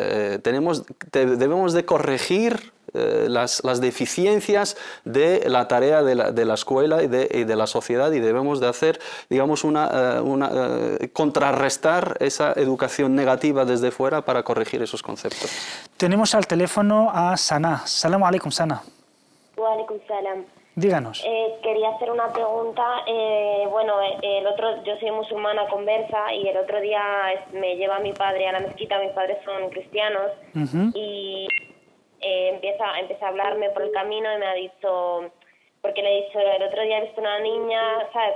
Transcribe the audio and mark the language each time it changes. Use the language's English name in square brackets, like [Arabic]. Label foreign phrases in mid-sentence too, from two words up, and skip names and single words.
[Spanish] Debemos de corregir las deficiencias de la tarea de la escuela y de la sociedad, y debemos de hacer, digamos, contrarrestar esa educación negativa desde fuera para corregir esos conceptos. Tenemos al teléfono a Sana. [Arabic] سلام عليكم, Sana. وعليكم سلام. [Spanish] Díganos. Quería hacer una pregunta. Yo soy musulmana conversa y el otro día me lleva mi padre a la mezquita. Mis padres son cristianos y empieza a hablarme por el camino y me ha dicho, porque le he dicho, el otro día he visto una niña, ¿sabes?